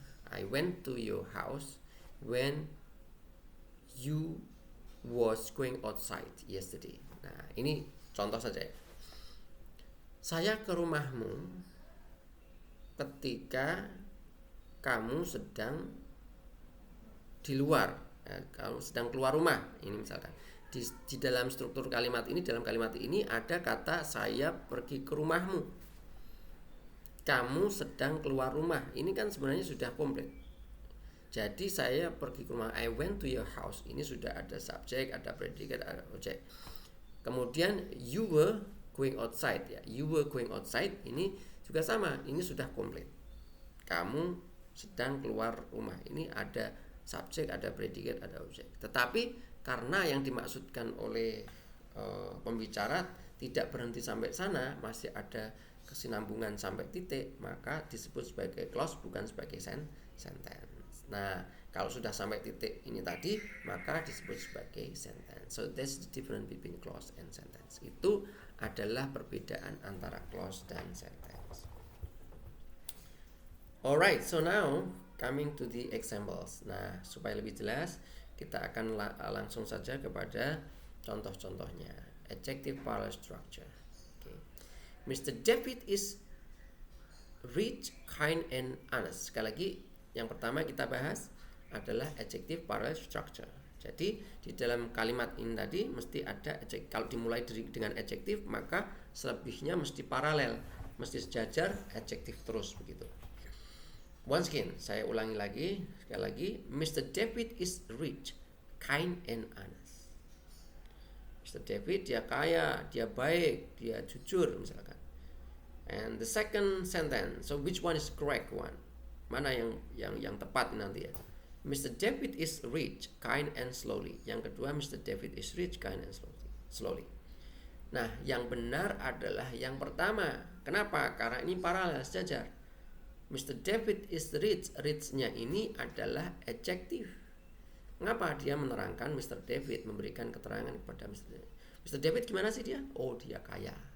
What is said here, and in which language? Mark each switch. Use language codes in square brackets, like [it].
[en] I went to your house when you was going outside yesterday. [id] Nah, ini contoh saja. Saya ke rumahmu ketika kamu sedang di luar, kamu sedang keluar rumah. Ini misalkan di dalam struktur kalimat ini, dalam kalimat ini ada kata saya pergi ke rumahmu, kamu sedang keluar rumah. Ini kan sebenarnya sudah komplit. Jadi saya pergi ke rumah, [en] I went to your house. [id] Ini sudah ada subjek, ada predicate, ada objek. Kemudian [en] you were going outside, ya, you were going outside. [id] Ini juga sama, ini sudah komplit. Kamu sedang keluar rumah. Ini ada subjek, ada predicate, ada objek. Tetapi karena yang dimaksudkan oleh pembicara tidak berhenti sampai sana, masih ada kesinambungan sampai titik, maka disebut sebagai clause bukan sebagai sentence. Nah, kalau sudah sampai titik ini tadi, maka disebut sebagai sentence. [en] So that's the difference between clause and sentence. [id] Itu adalah perbedaan antara clause dan sentence. [en] Alright, so now coming to the examples. [id] Nah, supaya lebih jelas, kita akan langsung saja kepada contoh-contohnya. [en] Adjective parallel structure. Okay. Mr. David is rich, kind, and honest. [id] Sekali lagi, yang pertama kita bahas adalah adjective parallel structure. Jadi di dalam kalimat ini tadi mesti ada adjektif. Kalau dimulai dengan adjektif, maka selebihnya mesti paralel, mesti sejajar, adjektif terus begitu. [en] Once again, [id] saya ulangi lagi, sekali lagi, Mr. [en] David is rich, kind, and honest. Mr. [id] David dia kaya, dia baik, dia jujur misalkan. [en] And the second sentence, so which one is correct one? [id] Mana yang tepat nanti ya? [en] Mr. David is rich, kind, and slowly. [id] Yang kedua, [en] Mr. David is rich, kind, and slowly. [id] Nah, yang benar adalah yang pertama. Kenapa? Karena ini paralel, sejajar. [en] Mr. David is rich. [id] Rich-nya ini adalah adjektif. Mengapa dia menerangkan Mr. David, memberikan keterangan kepada Mr. David? Mr. David gimana sih dia? Oh, dia kaya.